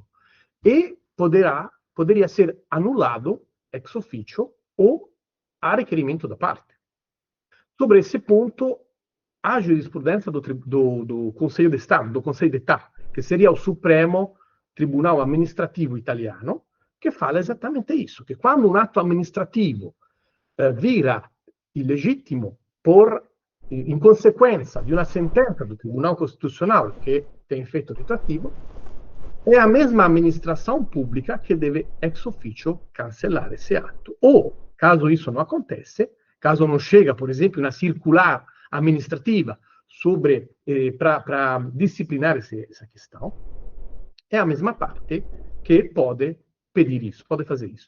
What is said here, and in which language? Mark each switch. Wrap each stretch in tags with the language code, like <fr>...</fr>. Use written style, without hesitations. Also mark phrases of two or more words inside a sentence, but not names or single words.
<pt>E poderia ser anulado</pt> <la>ex officio</la> <pt>ou a requerimento da parte. Sobre esse ponto, a jurisprudência do Conselho de Estado, do Conselho d'État, que seria o Supremo tribunal</pt> <it>amministrativo italiano che fa esattamente</it> <pt>isso,</pt> <it>che quando un atto amministrativo</it> <pt>vira</pt> <it>illegittimo in consequenza di una</it> <pt>sentença do Tribunal Constitucional que tem efeito retroativo, é a mesma administração pública que deve</pt> <la>ex officio</la> <pt>cancelar esse ato. Ou, caso isso não acontece, caso não chega, por exemplo, uma circular administrativa para disciplinar essa questão, é a mesma parte que pode pedir isso, pode fazer isso.</pt>